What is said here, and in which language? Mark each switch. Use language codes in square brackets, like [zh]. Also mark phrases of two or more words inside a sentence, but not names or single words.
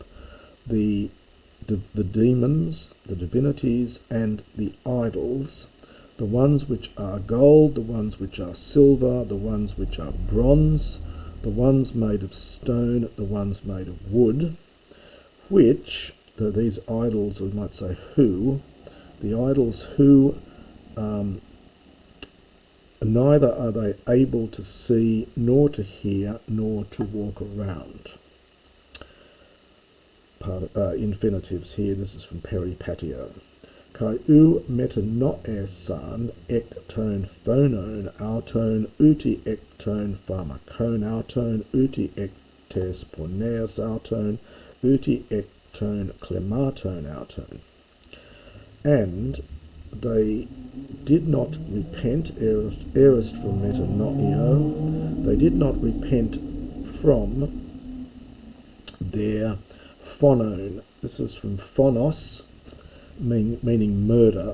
[en] the demons, the divinities, and the idols, the ones which are gold, the ones which are silver, the ones which are bronze, the ones made of stone, the ones made of wood, which, though these idols, we might say who, the idols who, neither are they able to see, nor to hear, nor to walk around. Infinitives here, this is from Peripatio. [el] Καὶ οὐ μετενόησαν ἐκ τῶν φόνων αὐτῶν οὔτε ἐκ τῶν φαρμάκων αὐτῶν οὔτε ἐκ τῆς πορνείας αὐτῶν οὔτε τῶν κλεμμάτων, [en] our tone. And they did not repent, aorist from metanoio, they did not repent from their phonon. This is from phonos, meaning murder.